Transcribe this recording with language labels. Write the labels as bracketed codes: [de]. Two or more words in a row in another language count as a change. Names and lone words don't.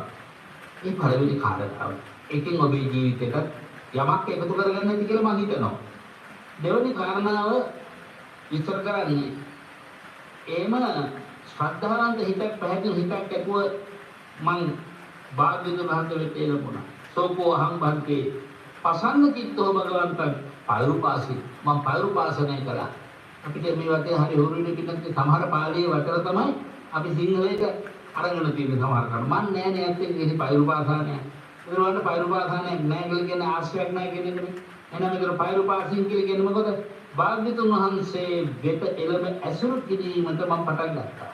[si] මේ පළවෙනි කාරණාව. එකෙන් ඔබේ ජීවිතේට යමක් එකතු කරගන්න නැති කියලා මම හිතනවා. දෙවෙනි කාරණාව විස්තර කරන්නේ එහෙම ශ්‍රද්ධාවන්ත හිතක් පැහැදිලි හිතක් ඇතුව මං භාග්‍යතුන් වහන්සේ වෙත එළඹුණා. [pi] සෝකෝ අහං භන්තේ පසන්න චිත්තෝ භගවන්තං පෛරුපාසි [si] මම පෛරුපාසනය කළා. අපිට මේ වගේ හරි හුරුනේ පිටත් සමහර පාළියේ වචන තමයි අපි සිංහලයට අරගෙන තියෙන සමහර කර මන් නෑ නේ ඇත්තට ඉතින් පෛරුපාසනය. ඒ වගේ පෛරුපාසනය නෑ කියලා කියන ආශ්‍රයක් නෑ කියන එක. එහෙනම් මේක පෛරුපාසින් කියලා කියන්නේ මොකද? භාග්‍යතුන් වහන්සේ වෙත එළඹ ඇසුරු කිරීමට මම පටන් ගත්තා.